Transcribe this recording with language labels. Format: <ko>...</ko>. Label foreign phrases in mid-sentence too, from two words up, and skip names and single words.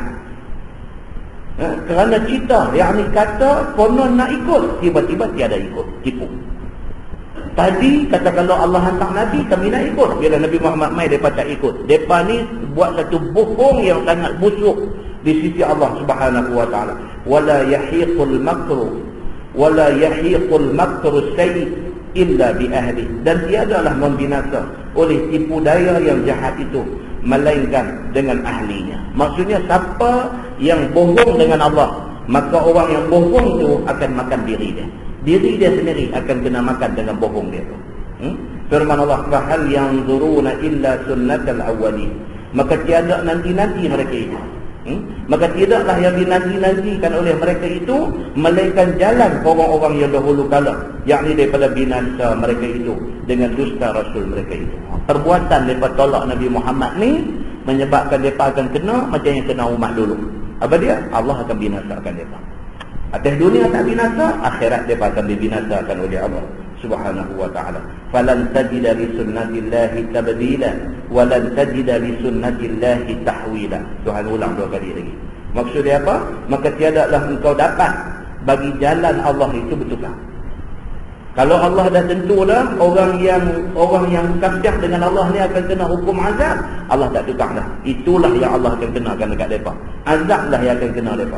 <ms>Kerana kita, yakni kata konon nak ikut, tiba-tiba tiada ikut, tipu. Tadi kata kalau Allah hantar Nabi, kami nak ikut. Bila Nabi Muhammad mai, mereka tak ikut. Mereka ni buat satu bohong yang sangat busuk di sisi Allah</ms> <ar>سبحانه وتعالى. ولا يحيق المكر السيئ إلا بأهله.</ar> <ms>Dan tiadalah membinasa oleh tipu daya yang jahat itu melainkan dengan ahlinya. Maksudnya siapa yang bohong dengan Allah, maka orang yang bohong itu akan makan diri dia. Diri dia sendiri akan kena makan dengan bohong dia tu. Firman Allah,</ms> <ar>فهل ينظرون إلا سنة الأولين.</ar> <ms>Maka tiada nanti-nanti mereka itu. Maka tidaklah yang dinanti-nantikan oleh mereka itu melainkan jalan orang-orang yang dahulu kala, yakni daripada binasa mereka itu dengan dusta Rasul mereka itu. Perbuatan mereka tolak Nabi Muhammad ni menyebabkan mereka akan kena macam yang kena umat dulu. Apa dia? Allah akan binasakan mereka. Atas dunia tak binasa, akhirat mereka akan dibinasakan oleh Allah</ms> <ar>سبحانه وتعالى. فلن تجد لسنة الله تبديلا ولن تجد لسنة الله تحويلا.</ar> <ms>Tuhan ulang 2 kali lagi. Maksud dia apa? Maka tiadalah engkau dapat bagi jalan Allah itu bertukar. Kalau Allah dah tentu dah orang yang kafir dengan Allah ni akan kena hukum azab, Allah tak tukar dah. Itulah yang Allah akan kenakan dekat depa. Azab lah yang akan kena depa.</ms>